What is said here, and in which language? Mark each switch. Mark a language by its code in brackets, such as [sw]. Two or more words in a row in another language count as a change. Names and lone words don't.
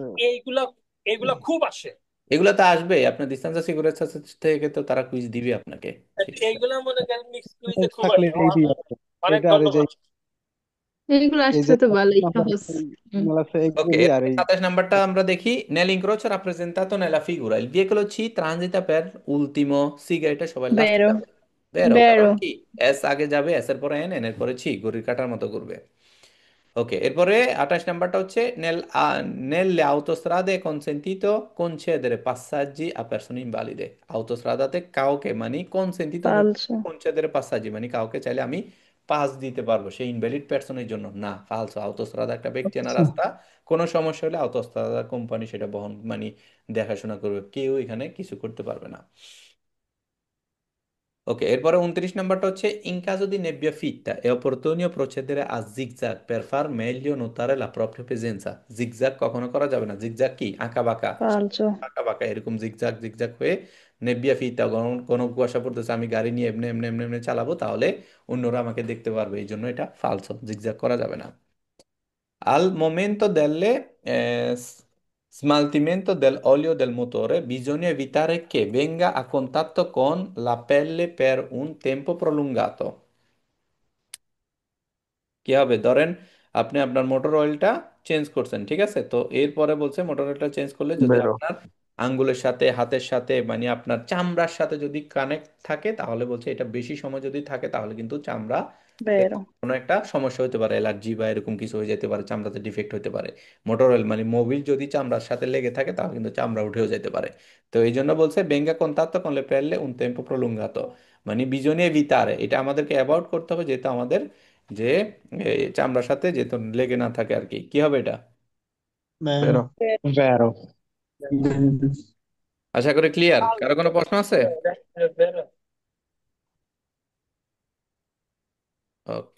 [bn] এইগুলা এইগুলা খুব আসে। এগুলা তো আসবে, আপনার ডিস্টেন্স সিকিউরিটি থেকে তো তারা কুইজ দিবে আপনাকে। ঠিক আছে। এইগুলা মনে করেন মিক্স এই কুইজে খুব থাকলে আসে। এইটাই আছে। অনেক এটা আর এই যে ধন্যবাদ। এইগুলো এই আসলে যে তো ভালোই সহজ। হুম। Ok, এগুলি আর এই 27 নাম্বারটা আমরা দেখি। [it] Nell'incrocio rappresentato nella figura il veicolo C transita per ultimo, [bn] সিগা এটা সবাই লাস্টে বেরো। যাবে, বেরো, কারণ বেরো। কি, এস আগে যাবে, এস এর পরে এন, এন এর পরে ছি, ঘড়ির কাঁটার মতো ঘুরবে। ওকে, এরপরে 28 নাম্বারটা হচ্ছে [it] nelle autostrade è consentito concedere passaggi a persone invalide। [bn] autostradate কাউকে মানে কনসেন্টিতো বলতে ফালসো। [it] concedere passaggi [bn] মানে কাউকে চাইলে আমি পাস দিতে পারবো, সেই ইনভ্যালিড পার্সনের জন্য না, ফালসো। autostrada একটা ব্যক্তি আনা আচ্ছা। রাস্তা, কোনো সমস্যা হলে autostrada কোম্পানি সেটা বহন মানে দেখাশোনা করবে, কেউ এখানে কিছু করতে পারবে না। Ok, এরপরে 29 নাম্বারটা হচ্ছে [it] in caso di nebbia fitta è opportuno procedere a zigzag per far meglio notare la propria presenza। [bn] জিগজ্যাগ কখনো করা যাবে না। জিগজ্যাগ কি, আঁকা বাঁকা, ফালসো। আঁকা বাঁকা এরকম জিগজ্যাগ জিগজ্যাগ হয়ে [it] nebbia fitta, [bn] কোনো কোনো কুয়াশা পড়তেছে, আমি গাড়ি নিয়ে এমনি এমনি এমনি এমনি চালাবো, তাহলে অন্যরা আমাকে দেখতে পারবে, এই জন্য এটা ফালসো, জিগজ্যাগ করা যাবে না। [it] Al momento smaltimento dell'olio del motore bisogna evitare che venga a contatto con la pelle per un tempo prolungato। [bn] কি হবে, ধরেন আপনি আপনার মোটর অয়েলটা চেঞ্জ করছেন, ঠিক আছে, তো এরপরে বলছে মোটর অয়েলটা চেঞ্জ করলে যদি বেরো। আপনার আঙ্গুলের সাথে, হাতের সাথে, মানে আপনার চামড়ার সাথে যদি কানেক্ট থাকে, তাহলে বলছে এটা বেশি সময় যদি থাকে, তাহলে কিন্তু চামড়া বেরো। কোনো একটা সমস্যা হতে পারে, অ্যালার্জি বা এরকম কিছু হয়ে যেতে পারে, চামড়াতে ডিফেক্ট হতে পারে। মোটর অয়েল মানে মোবিল যদি চামড়ার সাথে লেগে থাকে, তাহলে কিন্তু চামড়া উঠেও যেতে পারে। তো এই জন্য বলছে [it] venga contatto con le pelle un tempo prolungato, [bn] মানে [it] bisogna evitare, [bn] এটা আমাদেরকে অ্যাভয়েড করতে হবে, যেহেতু আমাদের যে চামড়ার সাথে যেহেতু লেগে না থাকে আর কি। কি হবে এটা? বেরো। বেরো। Vero। আশা করি ক্লিয়ার। কারো কোনো প্রশ্ন আছে? ওকে।